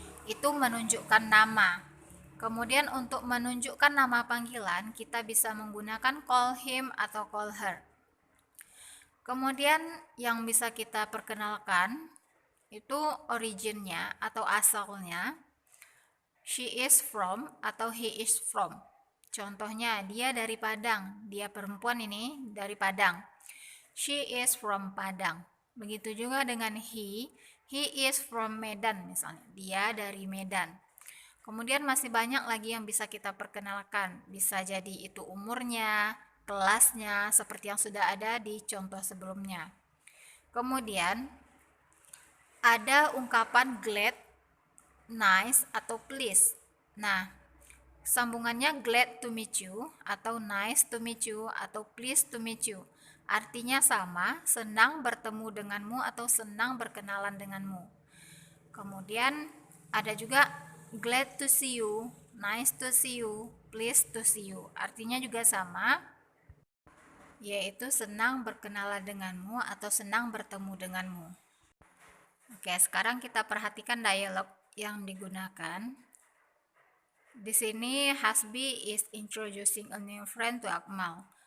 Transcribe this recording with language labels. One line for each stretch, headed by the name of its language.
Indonesian: Itu menunjukkan nama. Kemudian untuk menunjukkan nama panggilan, kita bisa menggunakan call him atau call her. Kemudian yang bisa kita perkenalkan itu originnya atau asalnya.
English: She is from atau he is from.
Indonesian: Contohnya, dia dari Padang. Dia perempuan ini dari Padang.
English: She is from Padang. Begitu juga dengan he is from Medan misalnya.
Indonesian: Dia dari Medan. Kemudian masih banyak lagi yang bisa kita perkenalkan. Bisa jadi itu umurnya, kelasnya, seperti yang sudah ada di contoh sebelumnya. Kemudian ada ungkapan glad, nice, atau please.
English: Nah, sambungannya glad to meet you, atau nice to meet you, atau pleased to meet you.
Indonesian: Artinya sama, senang bertemu denganmu atau senang berkenalan denganmu.
English: Kemudian ada juga glad to see you, nice to see you, pleased to see you.
Indonesian: Artinya juga sama, yaitu senang berkenalan denganmu atau senang bertemu denganmu. Oke, sekarang kita perhatikan dialog yang digunakan.
English: Di sini Hasbi is introducing a new friend to Akmal.